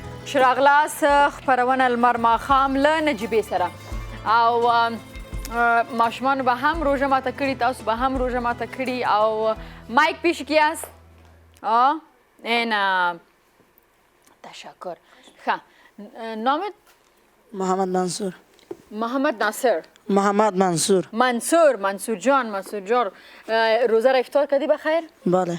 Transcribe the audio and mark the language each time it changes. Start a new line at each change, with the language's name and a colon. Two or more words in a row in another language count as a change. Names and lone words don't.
Pashto: چې راغلاست خپرونه لمر ماښام له نجیبې سره او ماشومانو به هم روژه ماته کړي، تاسو به هم روژه ماته کړي او
Persian: مایک پیش کی است؟ این تشکر. نامت؟ محمد منصور. محمد ناصر. محمد منصور. منصور جان روزه را افطار کردی بخیر؟ بله.